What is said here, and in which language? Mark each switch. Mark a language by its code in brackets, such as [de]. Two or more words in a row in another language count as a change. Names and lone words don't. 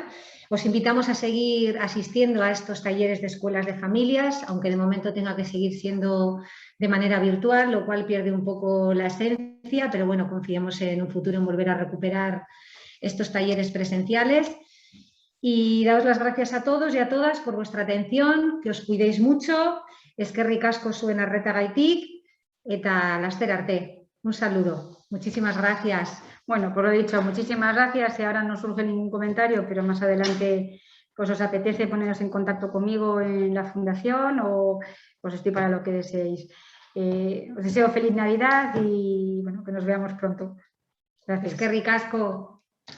[es] Os invitamos a seguir asistiendo a estos talleres de escuelas de familias, aunque de momento tenga que seguir siendo de manera virtual, lo cual pierde un poco la esencia, pero bueno, confiemos en un futuro en volver a recuperar estos talleres presenciales. Y daos las gracias a todos y a todas por vuestra atención, que os cuidéis mucho, [eu] eskerrik asko zuen arretagaitik eta laster arte. [es] Un saludo. Muchísimas gracias. Bueno, por lo dicho, muchísimas gracias y ahora no surge ningún comentario, pero más adelante pues os apetece poneros en contacto conmigo en la fundación o pues estoy para lo que deseéis. Os deseo feliz Navidad y bueno, que nos veamos pronto. Gracias. [eu] Eskerrik asko.